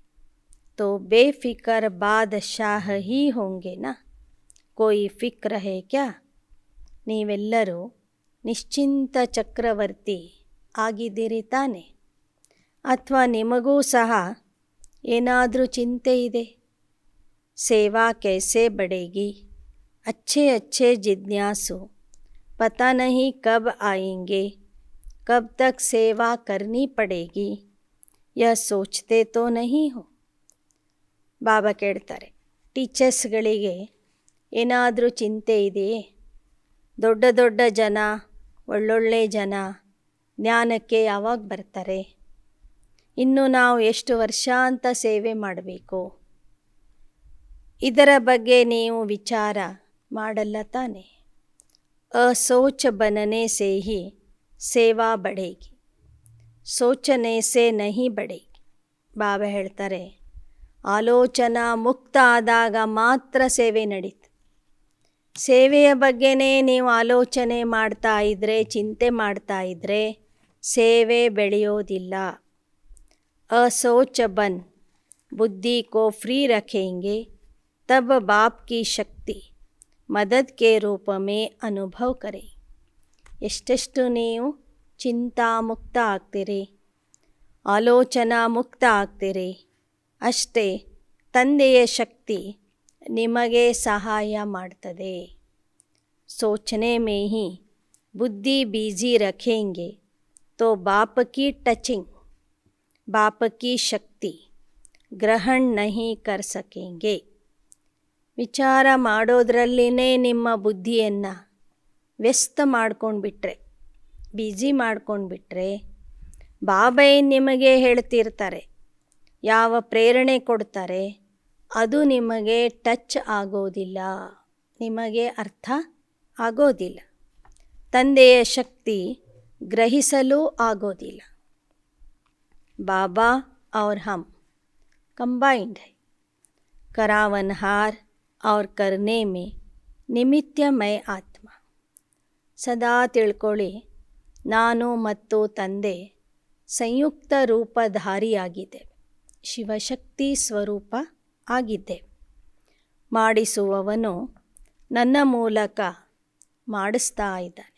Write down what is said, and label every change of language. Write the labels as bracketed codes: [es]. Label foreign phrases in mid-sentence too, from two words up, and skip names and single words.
[hi] तो बेफ़िकर बादशाह ही होंगे ना, कोई फ़िक्र है क्या. [kn] ನೀವೆಲ್ಲರೂ ನಿಶ್ಚಿಂತ ಚಕ್ರವರ್ತಿ ಆಗಿದ್ದೀರಿ ತಾನೆ? ಅಥವಾ ನಿಮಗೂ ಸಹ ಏನಾದರೂ ಚಿಂತೆ ಇದೆ? [hi] सेवा कैसे बढ़ेगी, अच्छे अच्छे जिज्ञासु पता नहीं कब आएंगे, कब तक सेवा करनी पड़ेगी, यह सोचते तो नहीं हो. [kn] ಬಾಬಾ ಕೇಳ್ತಾರೆ, ಟೀಚರ್ಸ್ಗಳಿಗೆ ಏನಾದರೂ ಚಿಂತೆ ಇದೆಯೇ? ದೊಡ್ಡ ದೊಡ್ಡ ಜನ, ಒಳ್ಳೊಳ್ಳೆ ಜನ ಜ್ಞಾನಕ್ಕೆ ಯಾವಾಗ ಬರ್ತಾರೆ? ಇನ್ನು ನಾವು ಎಷ್ಟು ವರ್ಷ ಅಂತ ಸೇವೆ ಮಾಡಬೇಕು? ಇದರ ಬಗ್ಗೆ ನೀವು ವಿಚಾರ ಮಾಡಲ್ಲ ತಾನೆ? [hi] असोच बनने से ही सेवा बढ़ेगी, सोचने से नहीं बढ़ेगी. [kn] ಬಾಬಾ ಹೇಳ್ತಾರೆ, ಆಲೋಚನಾ ಮುಕ್ತ ಆದಾಗ ಮಾತ್ರ ಸೇವೆ ನಡೀತು. ಸೇವೆಯ ಬಗ್ಗೆನೇ ನೀವು ಆಲೋಚನೆ ಮಾಡ್ತಾ ಇದ್ದರೆ, ಚಿಂತೆ ಮಾಡ್ತಾ ಇದ್ದರೆ ಸೇವೆ ಬೆಳೆಯೋದಿಲ್ಲ. [hi] असोच बन बुद्धि को फ्री रखेंगे तब बाप की शक्ति मदद के रूप में अनुभव करें. [kn] ಎಷ್ಟೆಷ್ಟು ನೀವು ಚಿಂತಾಮುಕ್ತ ಆಗ್ತೀರಿ, ಆಲೋಚನಾ ಮುಕ್ತ ಆಗ್ತೀರಿ, ಅಷ್ಟೇ ತಂದೆಯ ಶಕ್ತಿ ನಿಮಗೆ ಸಹಾಯ ಮಾಡ್ತದೆ. [hi] सोचने में ही बुद्धि बिजी रखेंगे तो बाप की टचिंग, बाप की शक्ति ग्रहण नहीं कर सकेंगे. [kn] ವಿಚಾರ ಮಾಡೋದ್ರಲ್ಲಿನೇ ನಿಮ್ಮ ಬುದ್ಧಿಯನ್ನು ವ್ಯಸ್ತ ಮಾಡ್ಕೊಂಡ್ಬಿಟ್ರೆ, ಬ್ಯುಸಿ ಮಾಡ್ಕೊಂಡ್ಬಿಟ್ರೆ, ಬಾಬಾ ನಿಮಗೆ ಹೇಳ್ತಿರ್ತಾರೆ, ಯಾವ ಪ್ರೇರಣೆ ಕೊಡ್ತಾರೆ ಅದು ನಿಮಗೆ ಟಚ್ ಆಗೋದಿಲ್ಲ, ನಿಮಗೆ ಅರ್ಥ ಆಗೋದಿಲ್ಲ, ತಂದೆಯ ಶಕ್ತಿ ಗ್ರಹಿಸಲು ಆಗೋದಿಲ್ಲ. [hi] बाबा और हम कंबाइंड है, करावनहार और करने में निमित्तमय आत्ಮ. [kn] ಸದಾ ತಿಳ್ಕೊಳ್ಳಿ, ನಾನು ಮತ್ತು ತಂದೆ ಸಂಯುಕ್ತ ರೂಪಧಾರಿಯಾಗಿದ್ದೇವೆ, ಶಿವಶಕ್ತಿ ಸ್ವರೂಪ ಆಗಿದ್ದೇವೆ. ಮಾಡಿಸುವವನು ನನ್ನ ಮೂಲಕ ಮಾಡಿಸ್ತಾ ಇದ್ದಾನೆ.